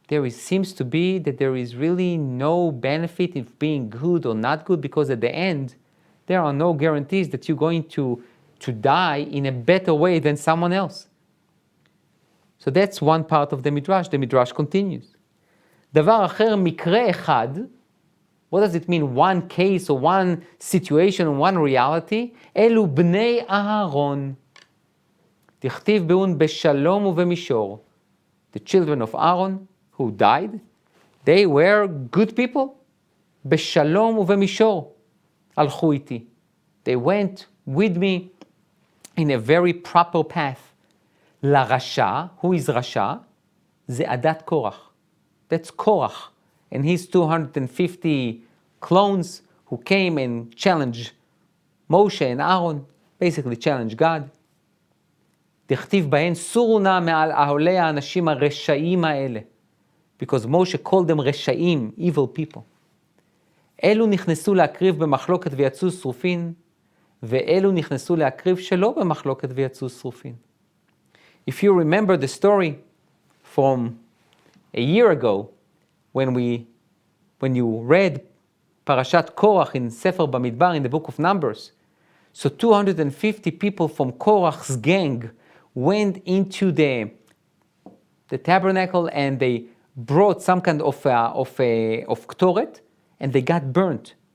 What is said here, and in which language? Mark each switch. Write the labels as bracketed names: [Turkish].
[English] Seems to be that there is really no benefit in being good or not good, because at the end, there are no guarantees that you're going to die in a better way than someone else. So that's one part of the Midrash. The Midrash continues. [Hebrew] דבר אחר, מקרה אחד, [English] what does it mean? One case or one situation, one reality? [Hebrew] אלו בני אהרון. דכתיב באון בשלום ובמישור. [English] The children of Aaron who died, they were good people. [Hebrew] בשלום ובמישור. הלכו איתי. [English] They went with me in a very proper path. [Hebrew] לרשע, [English] who is [Hebrew] רשע? זה עדת קורח. [English] That's Korah and his 250 clones who came and challenged Moshe and Aaron, basically challenged God. [Hebrew] דכתיב בהן סורו נא מעל אהלי האנשים הרשעים האלה. [English] Because Moshe called them רשעים, evil people. [Hebrew] אלו נכנסו להקריב במחלוקת ויצאו שרופין, ואלו נכנסו להקריב שלא במחלוקת ויצאו שרופין. [English] If you remember the story from a year ago, when you read Parashat Korah in Sefer Bamidbar in the book of Numbers, so 250 people from Korah's gang went into the tabernacle and they brought some kind of ktoret, and they got burnt.